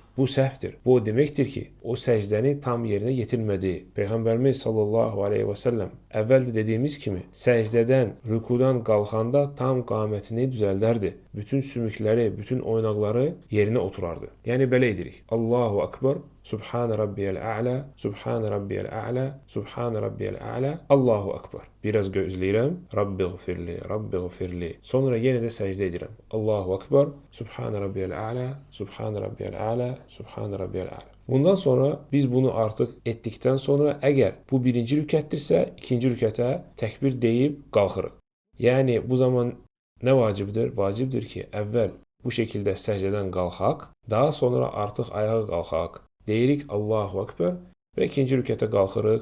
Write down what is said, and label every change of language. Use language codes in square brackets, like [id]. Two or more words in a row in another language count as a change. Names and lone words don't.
[az] Bu səhvdir. Bu o deməkdir ki, o səcdəni tam yerinə yetirmədi. Peyğəmbərimiz [ar] صلى الله عليه وسلم [az] əvvəldə dediyimiz kimi səcdədən, rükudan qalxanda tam qamətini düzəldərdi. Bütün sümükləri, bütün oynaqları yerinə oturardı. Yəni belə edirik. [ar] الله أكبر، سبحان ربي الأعلى، سبحان ربي الأعلى، سبحان ربي الأعلى، الله أكبر. [az] Biraz gözləyirəm. [ar] رب اغفر لي، رب اغفر لي. [az] Sonra yenə də səcdə edirəm. [ar] الله أكبر، سبحان ربي الأعلى، سبحان ربي الأعلى، سبحان ربي الأعلى. [az] Bundan sonra biz bunu artıq etdikdən sonra əgər bu birinci rükətdirsə, ikinci rükətə təkbir deyib qalxırıq. Yəni bu zaman nə vacibdir? Vacibdir ki, əvvəl bu şəkildə səcdədən qalxaq, daha sonra artıq ayağa qalxaq. Deyirik [ar] الله أكبر [az] və ikinci rükətə qalxırıq.